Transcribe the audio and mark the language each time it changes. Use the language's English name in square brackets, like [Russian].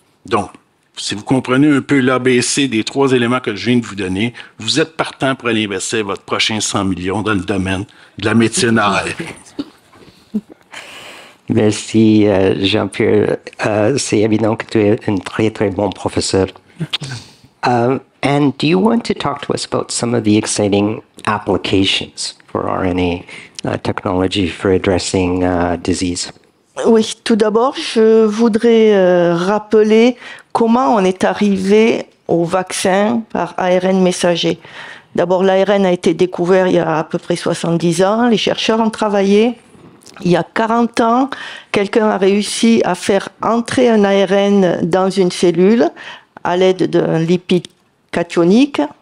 [French] Donc, si vous comprenez un peu l'ABC des 3 éléments que je viens de vous donner, vous êtes partant pour aller investir votre prochain 100 millions dans le domaine de la médecine ARN. Merci, Jean-Pierre. C'est évident que tu es un très, très bon professeur. [English] And do you want to talk to us about some of the exciting applications for RNA technology for addressing disease? [French] Oui, tout d'abord, je voudrais rappeler comment on est arrivé au vaccin par ARN messager. D'abord, l'ARN a été découvert il y a à peu près 70 ans. Les chercheurs ont travaillé. Il y a 40 ans, quelqu'un a réussi à faire entrer un ARN dans une cellule à l'aide d'un lipide cationique.